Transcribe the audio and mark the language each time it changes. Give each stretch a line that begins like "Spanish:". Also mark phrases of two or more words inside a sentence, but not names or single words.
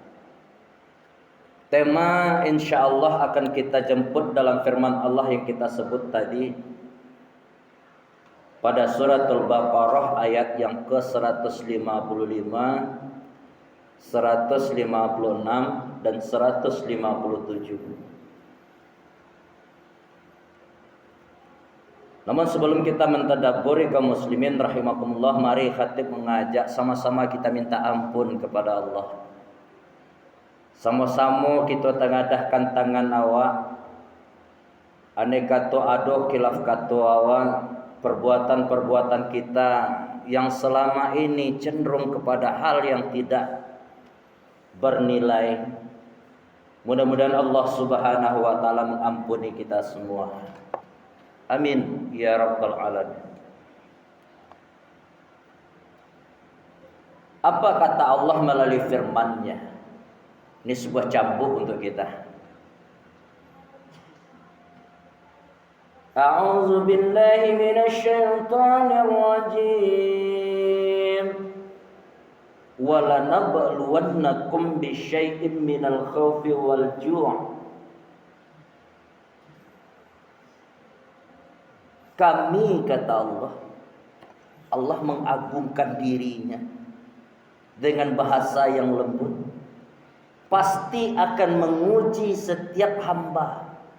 Indonesian: Tema insyaallah akan kita jemput dalam firman Allah yang kita sebut tadi pada suratul Baqarah ayat yang ke-155, 156 dan 157. Namun sebelum kita mentadabburi kaum muslimin rahimakumullah, mari khatib mengajak sama-sama kita minta ampun kepada Allah. Sama-sama kita tengadahkan tangan awak,
Minangkabau: aneka to ado khilaf kato awak,
Indonesian: perbuatan-perbuatan kita yang selama ini cenderung kepada hal yang tidak bernilai. Mudah-mudahan Allah
Arabic: سبحانه وتعالى
Indonesian: mengampuni kita semua.
Arabic: آمين يا رب العالمين.
Indonesian: Apa kata Allah melalui firman-Nya? Ini sebuah cambuk untuk kita.
Arabic: أعوذ بالله من الشيطان الرجيم. ولنبلونكم بشيء من الخوف والجوع'.
Indonesian: Kami, kata Allah mengagungkan dirinya dengan bahasa yang lembut, pasti akan menguji setiap hamba.